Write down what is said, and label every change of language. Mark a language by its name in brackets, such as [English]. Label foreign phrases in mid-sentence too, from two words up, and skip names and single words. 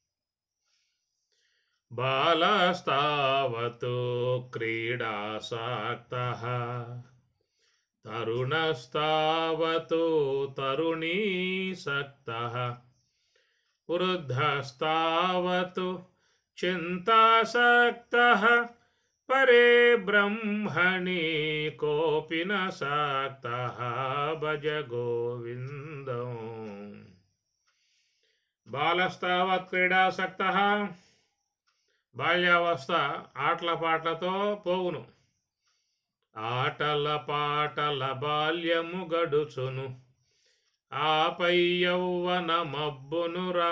[Sanskrit] బాలస్తావతు క్రీడాసక్తః తరుణస్తావతు తరుణీసక్తః వృద్ధస్తావతు చింతాసక్తః పరే బ్రహ్మణి కోపి న సక్తః భజ గోవిందం. బాలస్తావత్ క్రీడాసక్తః, [Telugu] బాల్యావస్థ ఆటల పాటలతో పోవును. ఆటల పాటల బాల్యము గడుచును, ఆపై యౌవన మబ్బునురా.